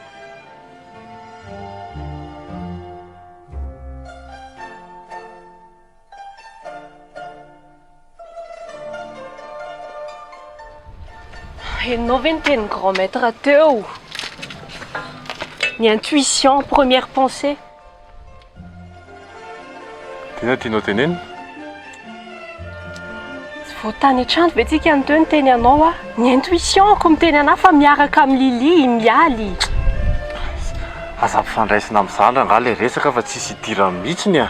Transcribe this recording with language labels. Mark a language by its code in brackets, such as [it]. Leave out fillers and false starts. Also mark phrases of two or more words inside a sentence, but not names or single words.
[mg] Ianao ve niteny [fr] grand maître [mg] teo? [fr] Ny intuition, première pensée. [mg] Tena tianao teneny? Tsy voatany hatrany ve tsika ny teo niteny anao a? Ny intuition ko miteny anao fa miaraka amin'ny Lily, mialy. Aza mpifandraisina amin'izany raha le resaka fa tsisy hidirany mihitsiny a.